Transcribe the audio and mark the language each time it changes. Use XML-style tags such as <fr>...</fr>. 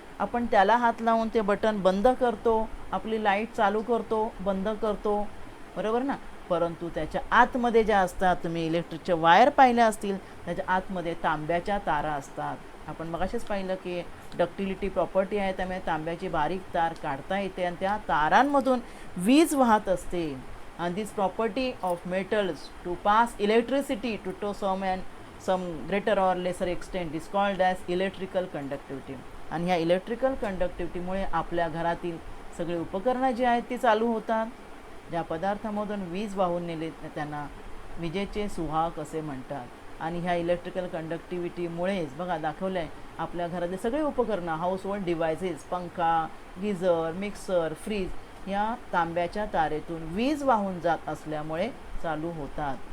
<mr>आपण त्याला हात लावून ते बटन बंद करतो, आपली लाईट चालू करतो, बंद करतो, बरोबर ना. परंतु त्याच्या आतमध्ये ज्या असतात, तुम्ही इलेक्ट्रिकच्या वायर पाहिल्या असतील, त्याच्या आतमध्ये तांब्याच्या तारा असतात. आपण मगाशीच पाहिलं की डक्टिलिटी प्रॉपर्टी आहे, त्यामुळे तांब्याची बारीक तार काढता येते आणि त्या तारांमधून वीज वाहत असते.</mr> <en>And this property of metals to pass electricity to some greater or lesser extent is called as electrical conductivity.</en> <mr>आणि ह्या इलेक्ट्रिकल कंडक्टिव्हिटीमुळे आपल्या घरातील सगळे उपकरणं जी आहेत ती चालू होतात. ज्या पदार्थामधून वीज वाहून नेले त्यांना विजेचे सुवाहक असे म्हणतात. आणि ह्या इलेक्ट्रिकल कंडक्टिव्हिटीमुळेच बघा दाखवलं आहे आपल्या घरातले सगळे उपकरणं, हाऊसहोल्ड डिव्हायसेस, पंखा, गिझर, मिक्सर, फ्रीज या तांब्याच्या तारेतून वीज वाहून जात असल्यामुळे चालू होतात.</mr>